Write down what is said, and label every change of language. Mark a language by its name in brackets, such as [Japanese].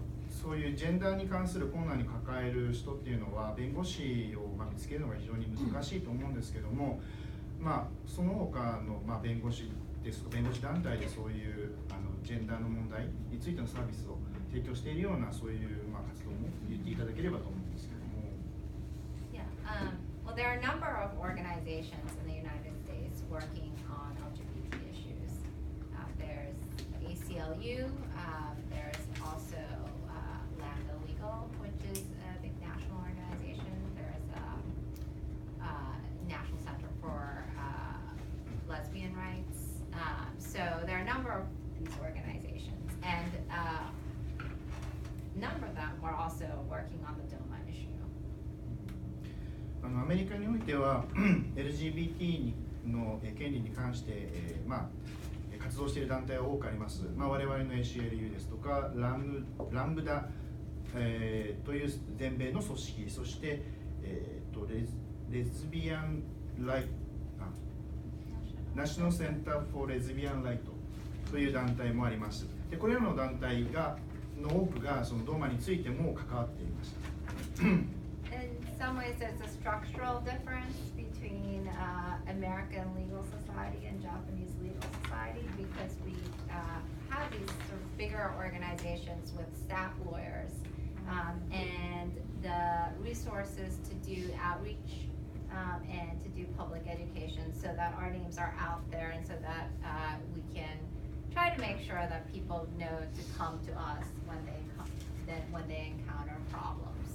[Japanese] そういうジェンダーに関する困難に抱える人っていうのは弁護士を見つけるのが非常に難しいと思うんですけども、その他の弁護士ですとか弁護士団体でそういうジェンダーの問題についてのサービスを提供しているようなそういう活動も言っていただければと思うんですけども。 [English] Yeah, well, there are a number of organizations in the United States working on LGBT issues. There's ACLU, there's also Lambda Legal, which is a big national organization. There's National Center for Lesbian Rights. So there are a number of these organizations, and a number of them are also working on the DOMA issue. [Japanese] アメリカにおいてはLGBT の権利に関して、活動している団体は多くあります。我々の ACLU ですとかランブダ、という全米の組織、そして、レズビアンライト、ナショナルセンター・フォー・レズビアン・ライトという団体もあります。でこれらの団体の多くがそのドーマについても関わっています。 [English] In some ways, there's a structural difference between American legal society and Japanese legal society because we have these sort of bigger organizations with staff lawyers and the resources to do outreach and to do public education so that our names are out there and so that we can try to make sure that people know to come to us when they encounter problems.